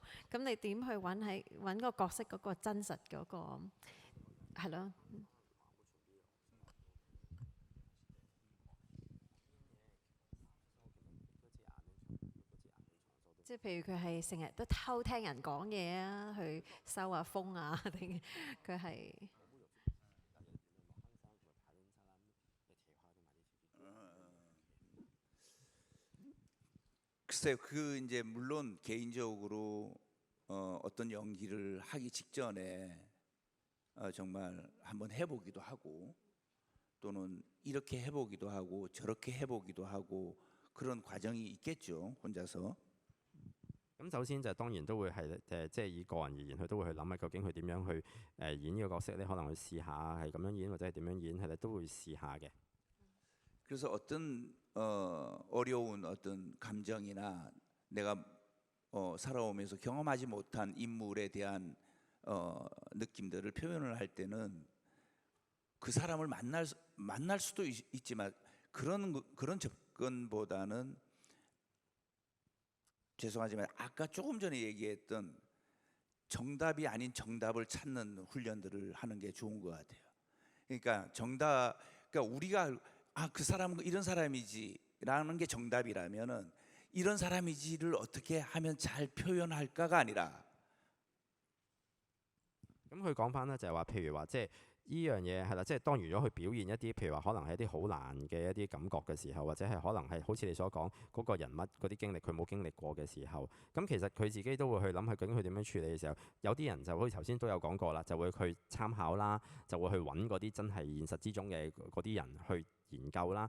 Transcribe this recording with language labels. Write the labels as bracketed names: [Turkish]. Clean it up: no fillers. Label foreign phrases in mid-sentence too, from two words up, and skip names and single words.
[Cantonese] 咁你點去揾個角色嗰個真實嗰個係咯？即係譬如佢係成日都偷聽人講嘢啊，去收下風啊，定佢係？ [Korean] 글쎄요, 그 이제 물론 개인적으로 어떤 연기를 하기 직전에 정말 한번 해보기도 하고 또는 이렇게 해보기도 하고 저렇게 해보기도 하고 그런 과정이 있겠죠, 혼자서. [Cantonese] 咁首先就當然都會係即係以個人而言，佢都會去諗下究竟佢點樣去演呢個角色咧，可能去試下係咁樣演或者係點樣演，係咧都會試下嘅。 [Korean] 그래서 어떤 어려운 어떤 감정이나 내가 살아오면서 경험하지 못한 인물에 대한 느낌들을 표현을 할 때는 그 사람을 만날 수도 있지만 그런 접근보다는 죄송하지만 아까 조금 전에 얘기했던 정답이 아닌 정답을 찾는 훈련들을 하는 게 좋은 것 같아요. 그러니까 그러니까 우리가 그 사람은 이런 사람이지라는 게 정답이라면은 이런 사람이지를 어떻게 하면 잘 표현할까가 아니라 [Cantonese] 咁佢講翻咧就係話，譬如話即係呢樣嘢係啦，即係當如果佢表現一啲譬如話可能係一啲好難嘅一啲感覺嘅時候，或者係可能係好似你所講嗰個人物嗰啲經歷佢冇經歷過嘅時候，咁其實佢自己都會去諗佢究竟佢點樣處理嘅時候，有啲人就好似頭先都有講過啦，就會去參考啦，就會去揾嗰啲真係現實之中嘅嗰啲人去研究啦。